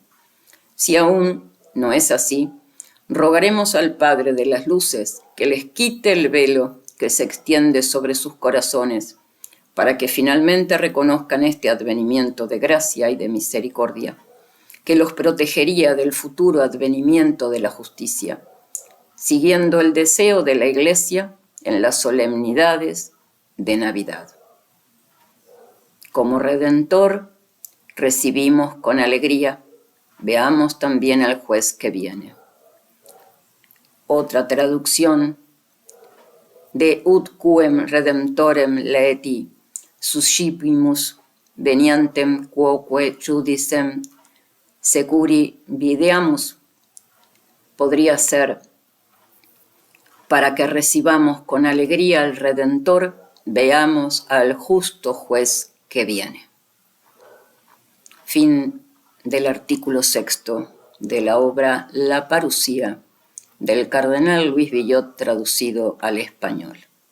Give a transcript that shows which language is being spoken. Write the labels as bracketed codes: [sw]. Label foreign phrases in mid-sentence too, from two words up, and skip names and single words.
[es] Si aún no es así, rogaremos al Padre de las Luces que les quite el velo que se extiende sobre sus corazones, para que finalmente reconozcan este advenimiento de gracia y de misericordia, que los protegería del futuro advenimiento de la justicia, siguiendo el deseo de la Iglesia en las solemnidades de Navidad. Como Redentor recibimos con alegría, veamos también al juez que viene. Otra traducción de [la] ut quem redemptorem laeti, suscipimus veniantem quoque judicem securi videamus, [es] podría ser: para que recibamos con alegría al Redentor, veamos al justo juez que viene. Fin del artículo 6 de la obra La Parusía del cardenal Luis Villot, traducido al español.